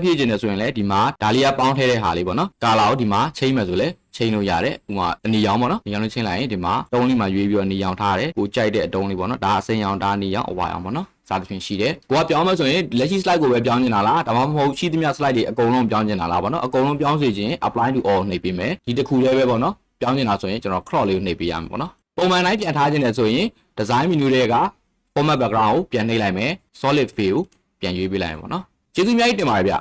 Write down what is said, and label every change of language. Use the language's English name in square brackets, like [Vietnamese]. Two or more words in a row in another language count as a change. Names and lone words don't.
[Burmese] ဖြည့်ခြင်းတယ်ဆိုရင်လည်းဒီမှာဒါလေးကပေါင်းထည့်တဲ့ဟာလေးပေါ့နော် color ကိုဒီမှာချိန်မယ်ဆိုလဲချိန်လို့ရတယ်ဥပမာအနီအောင်ပေါ့နော်အနီအောင်လေးချိန်လိုက်ရင် ဒီမှာတုံးလေးမှာရွေးပြီးတော့အနီအောင်ထားရတယ်ကိုကြိုက်တဲ့အတုံးလေးပေါ့နော်ဒါအစိမ်းအောင်ဒါအနီအောင်အဝါအောင်ပေါ့နော်စသဖြင့်ရှိတယ်ကိုကပြောင်းမယ်ဆိုရင်လက်ရှိ slide ကိုပဲပြောင်းနေတာလားဒါမှမဟုတ်ရှိသမျှ slide တွေအကုန်လုံးပြောင်းနေတာလားပေါ့နော်အကုန်လုံးပြောင်းစေခြင်း [English] apply to all [Burmese] နှိပ်ပေးမယ်ဒီတစ်ခုလေးပဲပေါ့နော်ပြောင်းနေတာဆိုရင်ကျွန်တော် crop လေးကိုနှိပ်ပေးရမှာပေါ့နော်ပုံမှန်တိုင်းပြန်ထားခြင်းတယ်ဆိုရင် [English] design menu [Burmese] တွေက [English] format background [Burmese] ကိုပြန်နှိပ်လိုက်မယ် [English] solid fill [Burmese] ကိုပြန်ရွေးပေးလိုက်မယ်ပေါ့နော်ကျေးဇူးအများကြီးတင်ပါတယ်ဗျ